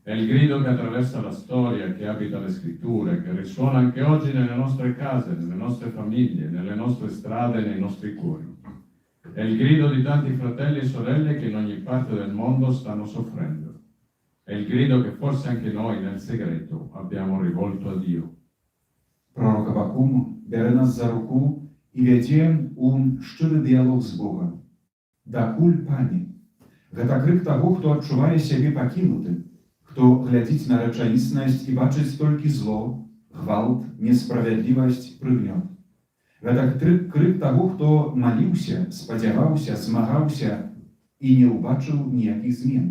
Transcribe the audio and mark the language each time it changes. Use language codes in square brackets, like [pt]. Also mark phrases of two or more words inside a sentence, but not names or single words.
[it] È il grido che attraversa la storia, che abita le scritture, che risuona anche oggi nelle nostre case, nelle nostre famiglie, nelle nostre strade, nei nostri cuori. È il grido di tanti fratelli e sorelle che in ogni parte del mondo stanno soffrendo. È il grido che forse anche noi nel segreto abbiamo rivolto a Dio. [be] Пророк Авакум бере нас за руку і вядзе ў шчыры дыялог з Богам. Дакуль, Пане? Гэта крык таго, хто адчувае сябе пакінутым, хто глядзіць на рэчаіснасць і бачыць толькі зло, гвалт, несправядлівасць, прыгнёт. Гэта крык таго, хто маліўся, спадзяваўся, змагаўся і не ўбачыў ніякіх змен.